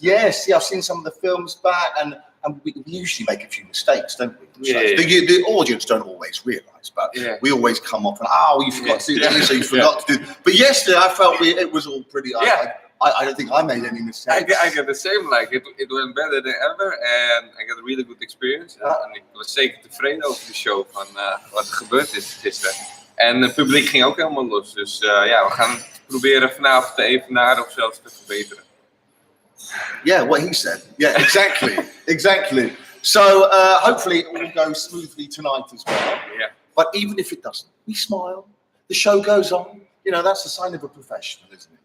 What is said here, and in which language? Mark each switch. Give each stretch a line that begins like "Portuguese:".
English: Yes, I've seen some of the films back, and we usually make a few mistakes, don't we? The audience don't always realise, but we always come off and you forgot to do this, so you forgot to do. But yesterday, I felt it was all pretty. I don't think I made any mistakes. I got the same. Like it went better than ever, and I got a really good experience.
Dutch: En ik was zeker tevreden over de show van wat er gebeurd is gisteren. En het publiek ging ook helemaal los. Dus we gaan proberen vanavond te evenaren of zelfs te verbeteren.
English: Yeah, what he said. Yeah, exactly. So hopefully it will go smoothly tonight as well. Yeah. But even if it doesn't, we smile. The show goes on. You know, that's the sign of a professional, isn't it?